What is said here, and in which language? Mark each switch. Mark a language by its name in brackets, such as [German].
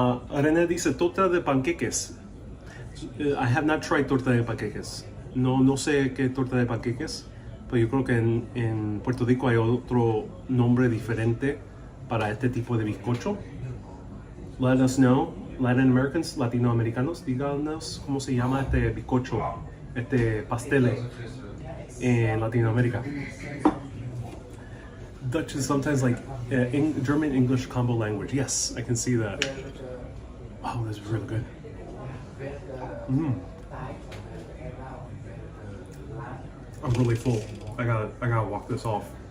[English] René [Spanish] dice, torta de panqueques. [English] I have not tried torta de panqueques. [Spanish] No sé qué torta de panqueques, pero yo creo que en Puerto Rico hay otro nombre diferente para este tipo de bizcocho. [English] Let us know, Latin Americans, [Spanish] Latinoamericanos, díganos cómo se llama este bizcocho, este pastel en Latinoamérica. [English] Dutch is sometimes like German-English combo language. Yes, I can see that. Wow, this is really good. I'm really full. I gotta walk this off.